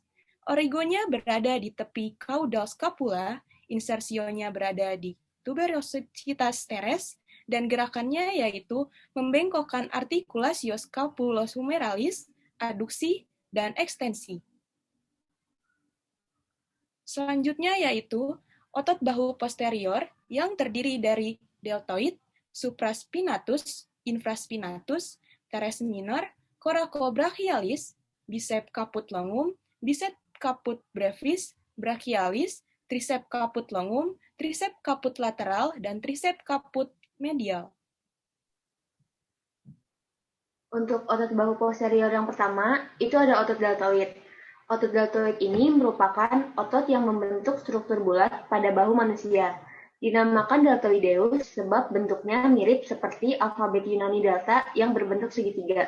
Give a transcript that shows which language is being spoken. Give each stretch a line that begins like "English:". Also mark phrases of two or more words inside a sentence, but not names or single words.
Indonesian: Origonya berada di tepi
Latin: caudal scapula,
Indonesian: insersionya berada di
Latin: tuberositas teres,
Indonesian: dan gerakannya yaitu membengkokkan
Latin: articulatio scapulosumeralis,
Indonesian: aduksi, dan ekstensi. Selanjutnya yaitu otot bahu posterior yang terdiri dari
Latin: deltoid, supraspinatus, infraspinatus, teres minor, coracobrachialis, bicep caput longum, bicep caput brevis, brachialis, tricep caput longum, tricep caput lateral,
Indonesian: dan
Latin: tricep caput medial.
Indonesian: Untuk otot bahu posterior yang pertama, itu ada otot deltoid. Otot deltoid ini merupakan otot yang membentuk struktur bulat pada bahu manusia. Dinamakan deltoideus sebab bentuknya mirip seperti alfabet Yunani delta yang berbentuk segitiga.